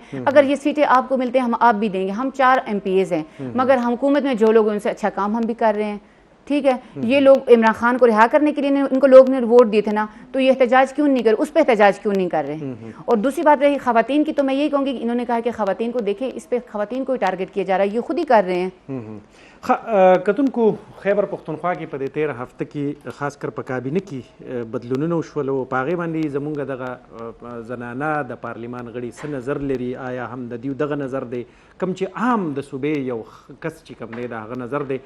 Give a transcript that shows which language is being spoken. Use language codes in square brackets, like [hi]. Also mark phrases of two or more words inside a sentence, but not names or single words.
[ur] اگر یہ سیٹیں آپ کو ملتے ہیں ہم آپ بھی دیں گے. ہم 4 MPs ہیں, مگر حکومت میں جو لوگ ہیں ان سے اچھا کام ہم بھی کر رہے ہیں, ٹھیک ہے. یہ لوگ عمران خان کو رہا کرنے کے لیے ان کو لوگ نے ووٹ دیے تھے نا, تو یہ احتجاج کیوں نہیں کر رہے, اس پہ احتجاج کیوں نہیں کر رہے. اور دوسری بات رہی خواتین کی, تو میں یہی کہوں گی کہ انہوں نے کہا کہ خواتین کو دیکھیں, اس پہ خواتین کو ٹارگٹ کیا جا رہا ہے, یہ خود ہی کر رہے ہیں. [ps] کتونکو خیبر پختونخوا کې په دې 13 هفته کې خاص کر په کابینه کې بدلونونه وشول او په هغې باندې زمونږ دغه زنانه د پارلیمان غړي څه نظر لري, آیا هم د دیو دغه نظر دی کوم چې عام د صوبې یو کس چې کوم دی د هغه نظر دی.